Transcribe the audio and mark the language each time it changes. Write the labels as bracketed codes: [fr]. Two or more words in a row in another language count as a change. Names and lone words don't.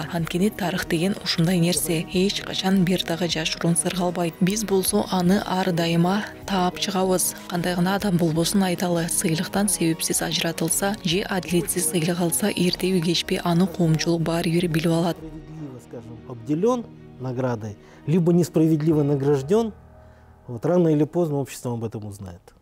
[ky] Анткени тарых деген ушундай нерсе, эч качан бир дагы жашыруун сыргалбайт. Биз болсо аны ар дайыма таап чыгабыз. Кандай гана адам болбосун айталы, сыйлыктан себепсиз ажыратылса же адилетсиз сыйлык алса, эртеби кечпи аны коомчулук баары бир билип алат. [ru] Обделен наградой, либо несправедливо награжден, вот рано или поздно общество об этом узнает.